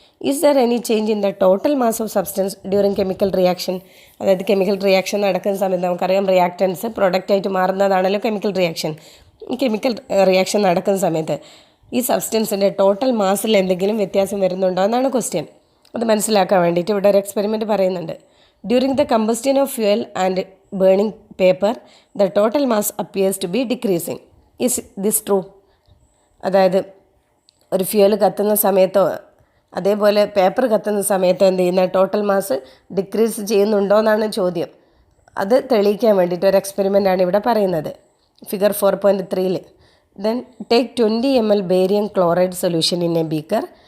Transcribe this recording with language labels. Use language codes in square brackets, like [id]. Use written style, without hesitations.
[en] Is there any change in the total mass of substance during chemical reaction? [ml] അതായത് chemical reaction നടക്കുന്ന സമയത്ത് നമുക്കറിയാം reactance പ്രൊഡക്റ്റായിട്ട് മാറുന്നതാണല്ലോ chemical reaction. ഈ chemical reaction നടക്കുന്ന സമയത്ത് ഈ സബ്സ്റ്റൻസിൻ്റെ ടോട്ടൽ മാസിൽ എന്തെങ്കിലും വ്യത്യാസം വരുന്നുണ്ടോ എന്നാണ് ക്വസ്റ്റ്യൻ. അത് മനസ്സിലാക്കാൻ വേണ്ടിയിട്ട് ഇവിടെ ഒരു എക്സ്പെരിമെൻറ്റ് പറയുന്നുണ്ട്. [en] During the combustion of fuel and burning paper, the total mass appears to be decreasing. Is this true? [ml] അതായത് ഒരു ഫ്യൂവൽ കത്തുന്ന സമയത്തോ അതേപോലെ പേപ്പർ കത്തുന്ന സമയത്തോ എന്ത് ചെയ്യുന്ന ടോട്ടൽ മാസ് ഡിക്രീസ് ചെയ്യുന്നുണ്ടോ എന്നാണ് ചോദ്യം. അത് തെളിയിക്കാൻ വേണ്ടിയിട്ട് ഒരു എക്സ്പെരിമെൻ്റാണ് ഇവിടെ പറയുന്നത്. [en] Figure 4.3 then take 20 ml barium chloride solution in a beaker.